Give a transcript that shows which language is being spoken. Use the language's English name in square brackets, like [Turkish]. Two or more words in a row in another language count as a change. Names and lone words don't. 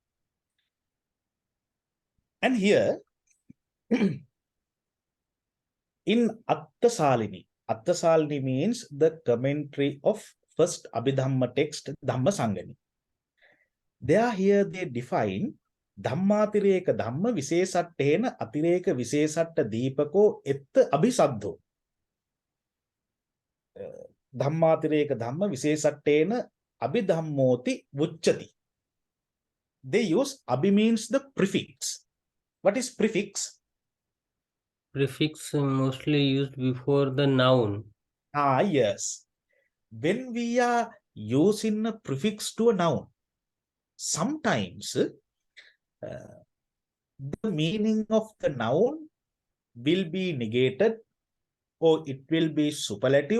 [English] And here, in Attasalini means the commentary of first Abhidhamma text, Dhammasangani. Here they define [Pali] Dhammatireka Dhamma Visesattena Atireka Visesatta Deepako Etta Abhisaddho. Dhammatireka Dhamma Visesattena Abhidhammoti Vucchati. [English] They use Abhi means the prefix. What is prefix? Prefix mostly used before the noun. Yes. When we are using a prefix to a noun, sometimes the meaning of the noun will be negated or it will be superlative.